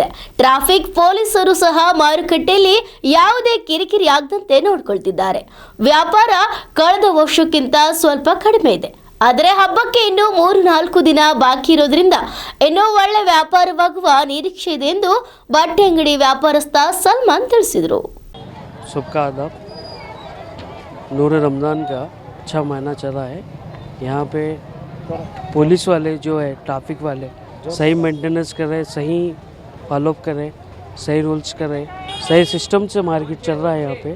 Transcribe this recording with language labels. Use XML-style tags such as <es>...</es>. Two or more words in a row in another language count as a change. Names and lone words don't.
<kn>ಟ್ರಾಫಿಕ್ ಪೊಲೀಸರು ಸಹ ಮಾರುಕಟ್ಟೆಯಲ್ಲಿ ಯಾವುದೇ ಕಿರಿಕಿರಿ ಆಗದಂತೆ ನೋಡ್ಕೊಳ್ತಿದ್ದಾರೆ. ವ್ಯಾಪಾರ ಕಳೆದ ವರ್ಷಕ್ಕಿಂತ ಸ್ವಲ್ಪ ಕಡಿಮೆ ಇದೆ. ಆದರೆ ಹಬ್ಬಕ್ಕೆ ಇನ್ನೂ 3-4 ದಿನ ಬಾಕಿ ಇರೋದ್ರಿಂದ ಇನ್ನೂ ಒಳ್ಳೆ ವ್ಯಾಪಾರವಾಗುವ ನಿರೀಕ್ಷೆ ಇದೆ ಎಂದು ಬಟ್ಟೆ ಅಂಗಡಿ ವ್ಯಾಪಾರಸ್ಥ ಸಲ್ಮಾನ್ ತಿಳಿಸಿದರು.</kn> <hi>सबका आदाब। नूर रमज़ान का अच्छा महीना चल रहा है। यहाँ पे पुलिस वाले जो है, ट्रैफिक वाले सही मेंटेनेंस कर रहे, सही फॉलोअप कर रहे, सही रूल्स कर रहे, सही सिस्टम से मार्केट चल रहा है यहाँ पे।</hi>